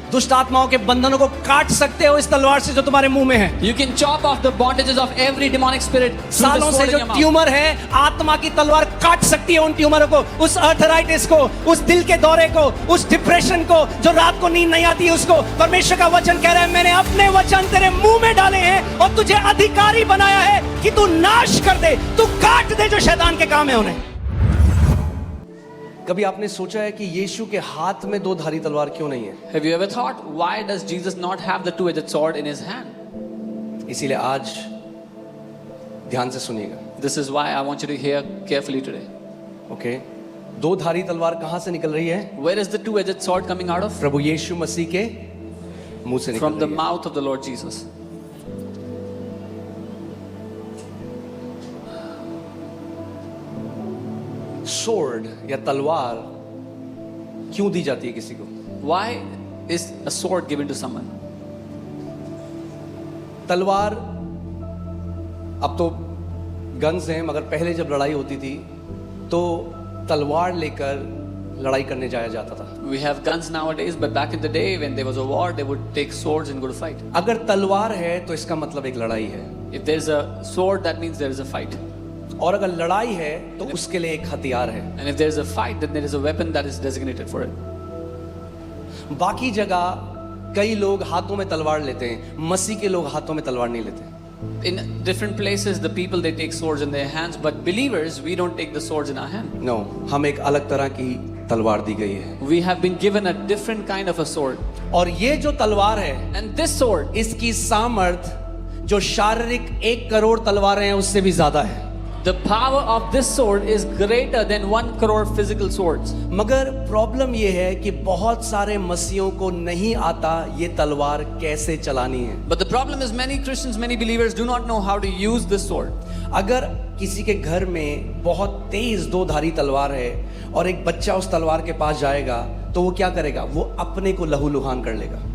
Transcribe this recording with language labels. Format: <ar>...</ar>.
<hi>दुष्ट आत्माओं के बंधनों को काट सकते हो इस तलवार से जो तुम्हारे मुंह में है।</hi> <en>You can chop off the bondages of every demonic spirit through the</en> <hi>सालों से</hi> <en>sword in</en> <hi>जो</hi> <en>your mouth.</en> <hi>ट्यूमर है, आत्मा की तलवार काट सकती है उन ट्यूमरों को, उस अर्थराइटिस को, उस दिल के दौरे को, उस डिप्रेशन को, जो रात को नींद नहीं आती है उसको। परमेश्वर का वचन कह रहा है मैंने अपने वचन तेरे मुंह में डाले हैं और तुझे अधिकारी बनाया है कि तू नाश कर दे, तू काट दे जो शैतान के काम है उन्हें। कभी आपने सोचा है कि यीशु के हाथ में दो धारी तलवार क्यों नहीं है?</hi> <en>Have you ever thought, why does Jesus not have the two-edged sword in his hand?</en> <hi>इसीलिए आज ध्यान से सुनिएगा।</hi> <en>This is why I want you to hear carefully today.</en> <hi>Okay, दो धारी तलवार कहां से निकल रही है?</hi> <en>Where is the two-edged sword coming out of?</en> <hi>प्रभु यीशु मसीह के मुंह से निकल</hi> <en>From the</en> <hi>रही है।</hi> <en>mouth of the Lord Jesus.</en> <hi>Sword या तलवार क्यों दी जाती है किसी को?</hi> <en>Why is a sword given to someone?</en> <hi>तलवार अब तो गन्स हैं, मगर पहले जब लड़ाई होती थी तो तलवार लेकर लड़ाई करने जाया जाता था।</hi> <en>We have guns nowadays, but back in the day when there was a war, they would take swords and go to fight.</en> <hi>अगर तलवार है तो इसका मतलब एक लड़ाई है,</hi> <en>If there's a sword, that means there is a fight.</en> <hi>और अगर लड़ाई है तो उसके लिए एक हथियार है।</hi> <en>And if there is a fight, then there is a weapon that is designated for it.</en> <hi>बाकी जगह कई लोग हाथों में तलवार लेते हैं, मसीह के लोग हाथों में तलवार नहीं लेते।</hi> <en>In different places, the people they take swords in their hands, but believers, we don't take the swords in our hand.</en> <hi>No, हम एक अलग तरह की तलवार दी गई है।</hi> <en>We have been given a different kind of a sword.</en> <hi>और ये जो तलवार है,</hi> <en>And this sword,</en> <hi>इसकी सामर्थ जो शारीरिक 1 करोड़ तलवारें हैं उससे भी ज्यादा है।</hi> <en>the power of this sword is greater than 1 crore physical swords.</en> <hi>मगर प्रॉब्लम ये है कि बहुत सारे मसीहों को नहीं आता ये तलवार कैसे चलानी है।</hi> <en>But the problem is many Christians, many believers do not know how to use this sword.</en> <hi>अगर किसी के घर में बहुत तेज दो धारी तलवार है और एक बच्चा उस तलवार के पास जाएगा तो वो क्या करेगा? वो अपने को लहूलुहान कर लेगा।</hi>